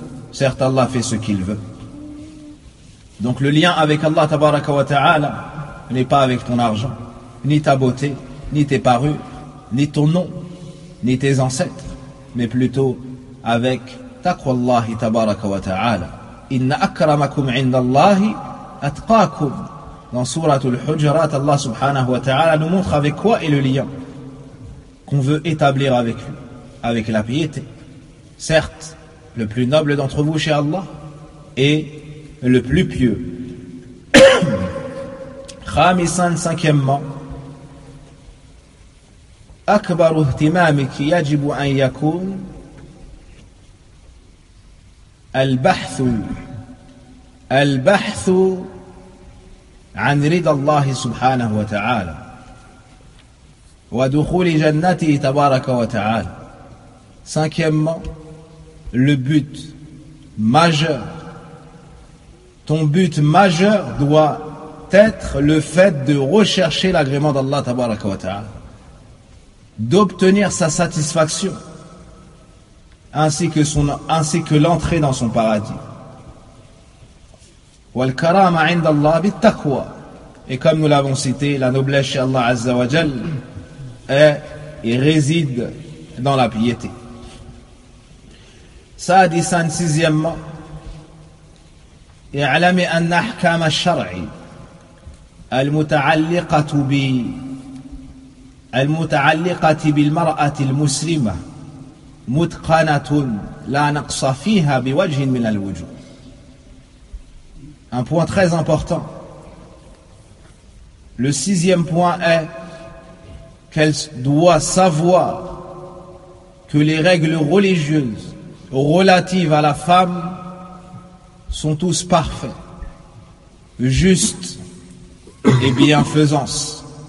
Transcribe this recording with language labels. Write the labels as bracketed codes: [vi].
[fr] Certes, Allah fait ce qu'il veut. Donc le lien avec Allah [ar] تبارك وتعالى [fr] n'est pas avec ton argent, ni ta beauté, ni tes parures, ni ton nom, ni tes ancêtres, mais plutôt avec [ar] تقوى الله تبارك وتعالى. إن أكرمكم عند الله أتقاكم. [fr] Dans Surat al-Hujurat, Allah subhanahu wa ta'ala nous montre avec quoi est le lien qu'on veut établir avec lui, avec la piété. Certes, le plus noble d'entre vous chez Allah est le plus pieux. [ar] خامساً, cinquièmement, أكبر اهتمامك يجب أن يكون البحث البحث عن رضا الله سبحانه وتعالى ودخول جنته تبارك وتعالى. [fr] Cinquièmement, le but majeur. Ton but majeur doit être le fait de rechercher l'agrément d'Allah tabaraka wa ta'ala, d'obtenir sa satisfaction ainsi que l'entrée dans son paradis. [ar] Wal karama indallah bit taqwa. [fr] Et comme nous l'avons cité, la noblesse chez Allah azza wa jal est et réside dans la piété. [ar] Saad Issan, sixièmement, اعلم ان احكام الشرع المتعلقه بالمراه المسلمه متقنه لا نقص فيها بوجه من الوجوه. [fr] Un point très important. Le sixième point est qu'elle doit savoir que les règles religieuses relatives à la femme sont tous parfaits, justes et bienfaisances.